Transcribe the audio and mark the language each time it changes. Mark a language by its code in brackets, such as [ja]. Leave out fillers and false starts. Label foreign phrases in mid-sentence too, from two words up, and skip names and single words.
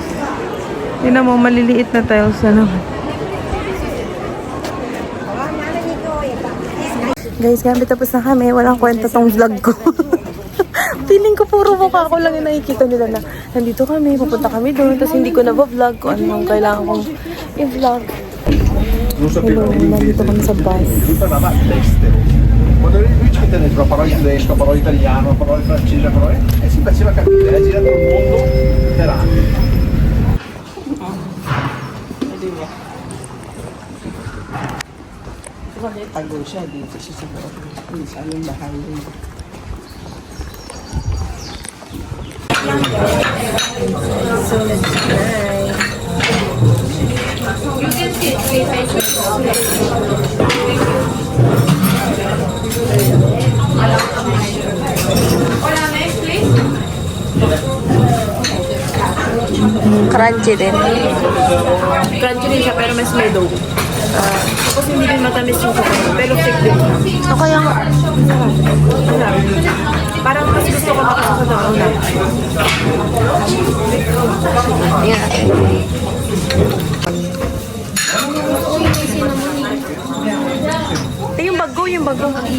[tl] Tingnan mo, maliliit na tiles na naman. Guys, gamit tapos na kami. Walang kwenta tong vlog ko. Feeling ko puro mukha ko lang yung nakikita nila na nandito kami, pupunta kami doon, tapos hindi ko na-vlog kung ano yung kailangan kong i-vlog. Hello, nandito kami sa bus. [it] Quando lui ci mette dentro la parola inglese, la parola italiano, la parola francese, la parola... si faceva capire, ha girato il mondo per anni. [tl] Tago siya dito sa yung bahay. [en] So, let's try. [tl] Crunchy din. Crunchy din siya, pero mas may dough. Tapos hindi din matamis yung chocolate, pero thick din. O kaya nga. Parang mas gusto ko makakasadaw na. Ayan. Ito yung bago, yung bago.